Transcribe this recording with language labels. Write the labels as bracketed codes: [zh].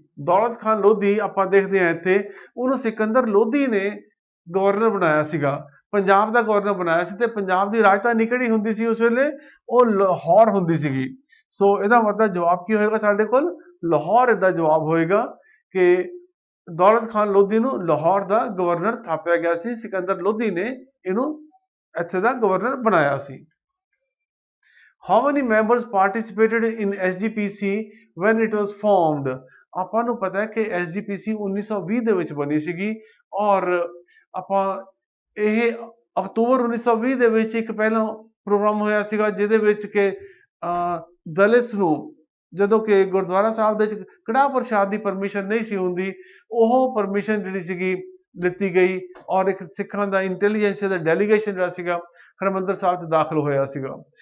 [pa] ਦੌਲਤ ਖਾਨ ਲੋਧੀ ਆਪਾਂ ਦੇਖਦੇ ਹਾਂ ਇੱਥੇ, ਉਹਨੂੰ ਸਿਕੰਦਰ ਲੋਧੀ ਨੇ ਗਵਰਨਰ ਬਣਾਇਆ ਸੀਗਾ, ਪੰਜਾਬ ਦਾ ਗਵਰਨਰ ਬਣਾਇਆ ਸੀ। ਤੇ ਪੰਜਾਬ ਦੀ ਰਾਜਧਾਨੀ ਕਿਹੜੀ ਹੁੰਦੀ ਸੀ ਉਸ ਵੇਲੇ? ਉਹ ਲਾਹੌਰ ਹੁੰਦੀ ਸੀਗੀ। ਸੋ ਇਹਦਾ ਮਤਲਬ ਜਵਾਬ ਕੀ ਹੋਏਗਾ ਸਾਡੇ ਕੋਲ? ਲਾਹੌਰ ਇਹਦਾ ਜਵਾਬ ਹੋਏਗਾ ਕਿ ਦੌਲਤ ਖਾਨ ਲੋਧੀ ਨੂੰ ਲਾਹੌਰ ਦਾ ਗਵਰਨਰ ਥਾਪਿਆ ਗਿਆ ਸੀ। ਸਿਕੰਦਰ ਲੋਧੀ ਨੇ ਇਹਨੂੰ ਇੱਥੇ ਦਾ ਗਵਰਨਰ ਬਣਾਇਆ ਸੀ। [en] How many members participated in SGPC when it was formed? [pa] ਆਪਾਂ ਨੂੰ ਪਤਾ ਹੈ ਕਿ SGPC 1920 ਦੇ ਵਿੱਚ ਬਣੀ ਸੀਗੀ, ਔਰ ਆਪਾਂ ਇਹ ਅਕਤੂਬਰ 1920 ਦੇ ਵਿੱਚ ਇੱਕ ਪਹਿਲਾਂ ਪ੍ਰੋਗਰਾਮ ਹੋਇਆ ਸੀਗਾ, ਜਿਹਦੇ ਵਿੱਚ ਕਿ ਦਲਿਤਸ ਨੂੰ, ਜਦੋਂ ਕਿ ਗੁਰਦੁਆਰਾ ਸਾਹਿਬ ਦੇ ਵਿੱਚ ਕੜਾਹ ਪ੍ਰਸ਼ਾਦ ਦੀ ਪਰਮਿਸ਼ਨ ਨਹੀਂ ਸੀ ਹੁੰਦੀ, ਉਹ ਪਰਮਿਸ਼ਨ ਜਿਹੜੀ ਸੀਗੀ ਲਿੱਤੀ ਗਈ, ਔਰ ਇੱਕ ਸਿੱਖਾਂ ਦਾ ਇੰਟੈਲੀਜੈਂਸ ਦਾ ਡੈਲੀਗੇਸ਼ਨ ਜਿਹੜਾ ਸੀਗਾ ਹਰਿਮੰਦਰ ਸਾਹਿਬ 'ਚ ਦਾਖਲ ਹੋਇਆ ਸੀਗਾ।